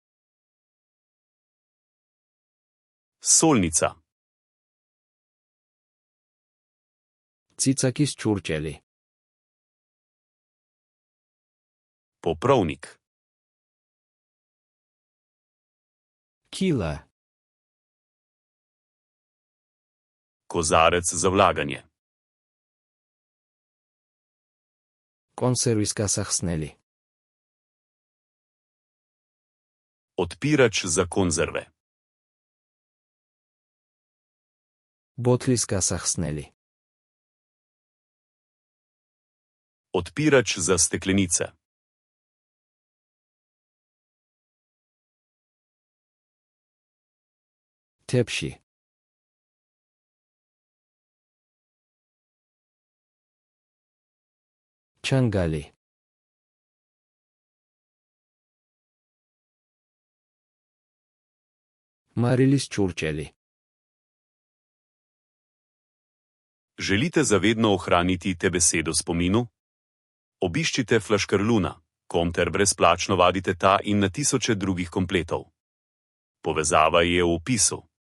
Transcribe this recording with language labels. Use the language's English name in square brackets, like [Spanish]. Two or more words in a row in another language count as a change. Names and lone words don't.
[Slovenian] Solnica. [Georgian] ციცაკის ჭურჭელი. [Slovenian] Poprovnik. [Georgian] კილა. [Slovenian] Kozarec za vlaganje. [Georgian] კონსერვის გასახსნელი. [Slovenian] Odpirač za konzerve. [Georgian] ბოთლის გასახსნელი. [Slovenian] Odpirač za steklenice. [Georgian] თებში. ჩანგალი. მარილის ჭურჭელი. [Slovenian] Želite zavedno ohraniti te besedo v spominu? Obiščite Flaškarluna, kom ter brezplačno vadite ta in na tisoče drugih kompletov. Povezava je v opisu.